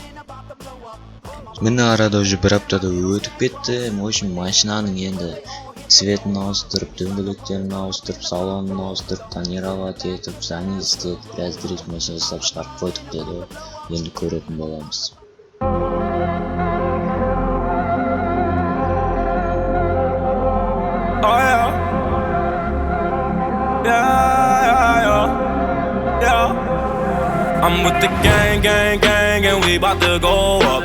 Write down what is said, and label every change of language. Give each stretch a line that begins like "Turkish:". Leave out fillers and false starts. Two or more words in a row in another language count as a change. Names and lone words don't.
Kazakh: Міне арада уже бір аптада өтіп кетті. Очень машинаның енді цветін ауыстырып, дөңгелектерін ауыстырып, салонын ауыстырып, тонировать етіп, жаңа істеп, біраз дрифт машина жасап шығарып қойдық деді. Енді көретін боламыз.
English: I'm with the gang, and we bout to go up.